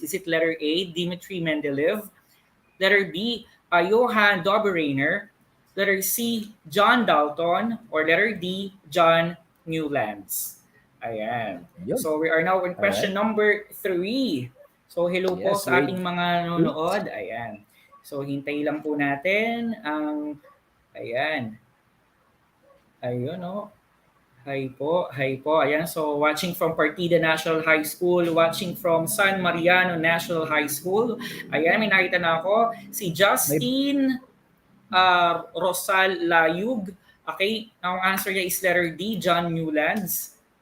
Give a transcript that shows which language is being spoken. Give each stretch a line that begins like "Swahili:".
English: Is it letter A, Dmitry Mendeleev? Letter B, Johann Dobereiner? Letter C, John Dalton? Or letter D, John Newlands? Ayan. Yun. So we are now in question number 3. So hello po Yes,
Filipino: sa
English: wait.
Filipino: ating mga nanonood. Ayan. So hintay lang po natin ang ayan. Ayun, no? Hi po.
English: Ayan, so watching from Partida National High School, watching from San Mariano National High School.
Filipino: Ayan, may nakita na ako. Si Justin Rosal Layug. Okay, ang answer niya is letter D, John Newlands.